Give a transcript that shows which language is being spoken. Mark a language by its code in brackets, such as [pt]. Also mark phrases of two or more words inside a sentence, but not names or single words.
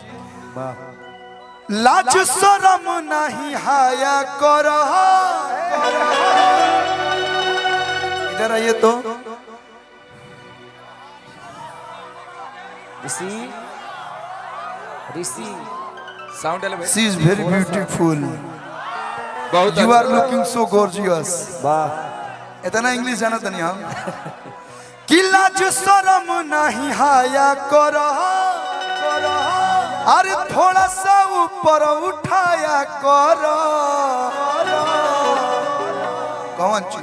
[hi] लाज शरम नहीं हाया करो। इधर आइए तो। ऋषि साउंड एलिमेंट। [en] She is very beautiful. [hi] बहुत [en] You are looking so gorgeous. [hi] वाह। इतना इंग्लिश जाना तो नहीं हम। कि लाज शरम नहीं हाया करो। अरे थोड़ा सा ऊपर उठाया करो। कौन चीज?